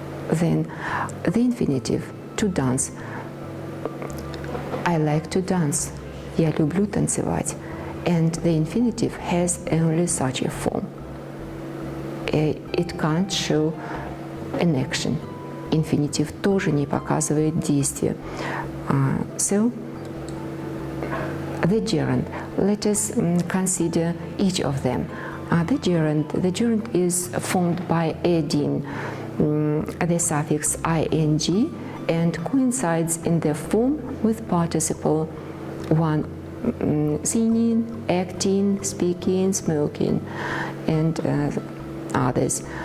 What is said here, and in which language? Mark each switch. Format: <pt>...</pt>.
<en>Then the infinitive, to dance. I like to dance.</en> <ru>Я люблю танцевать.</ru> <en>And the infinitive has only such a form. It can't show an action.</en> <ru>Infinitive тоже не показывает действие.</ru> <en>So, the gerund. Let us consider each of them. The gerund is formed by adding the suffix ing and coincides in the form with participle one, singing, acting, speaking, smoking, and others.</en>